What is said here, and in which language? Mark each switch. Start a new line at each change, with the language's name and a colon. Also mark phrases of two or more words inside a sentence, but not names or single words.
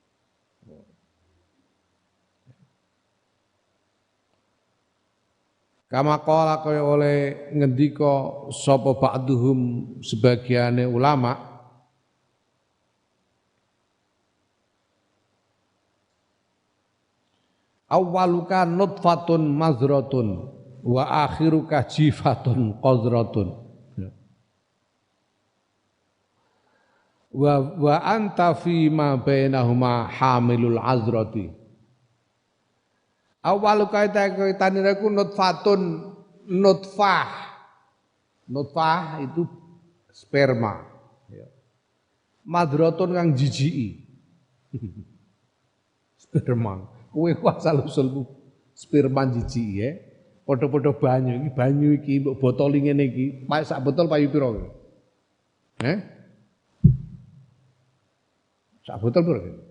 Arabic: كما قال
Javanese: kaya oleh ngendika sapa ba'duhum sebagiane ulama
Arabic: أولك نطفة مذرة وآخرك جيفة قذرة وأنت فيما بينهما حامل العذرة.
Javanese: Awal kaitan iku nutfatun nutfah.
Indonesian: Nutfah itu sperma.
Javanese: Madrotun kang jijiki. Sperma. Kowe ku asal usulmu sperma jijiki ya. Padha-padha banyu iki mbok botol ngene iki, sak botol payu pira? Sak botol pira?